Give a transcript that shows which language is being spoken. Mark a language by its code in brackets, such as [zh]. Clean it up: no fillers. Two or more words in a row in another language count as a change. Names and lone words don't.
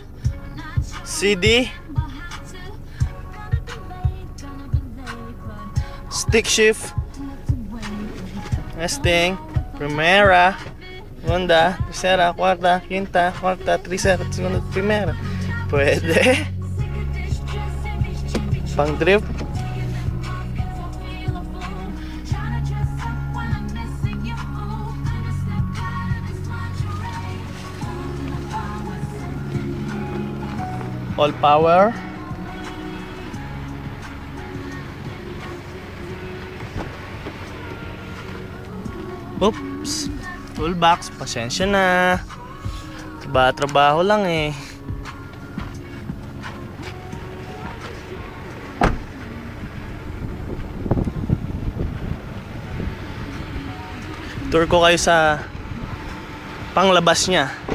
[en] CD. Stick shift. Nesting. [es] Primera. Honda. Tercera. Cuarta. Quinta. Cuarta. Tercera. Segunda. Primera. [tl] Pwede. Pang drift. [en] All power. Oops. Toolbox. [tl] Pasensya na. Trabaho lang eh. Tour ko kayo sa panglabas niya.